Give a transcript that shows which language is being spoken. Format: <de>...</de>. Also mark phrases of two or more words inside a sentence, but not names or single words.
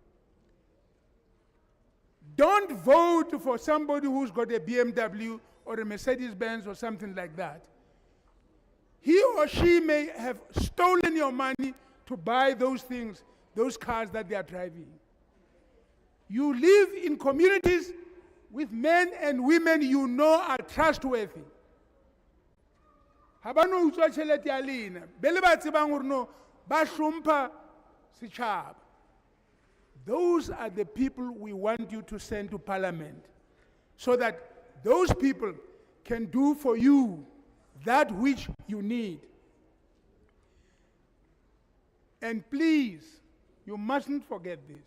<en>Don't vote for somebody who's got a BMW or a Mercedes-Benz or something like that. He or she may have stolen your money to buy those things those cars that they are driving. You live in communities with men and women you know are trustworthy.</en> <nso>Ha ba no utswa tšhelete ya lena, be le ba tsebang gore no ba hlompha setšhaba.</nso> <en>Those are the people we want you to send to parliament, so that those people can do for you that which you need. And please, you mustn't forget this.</en>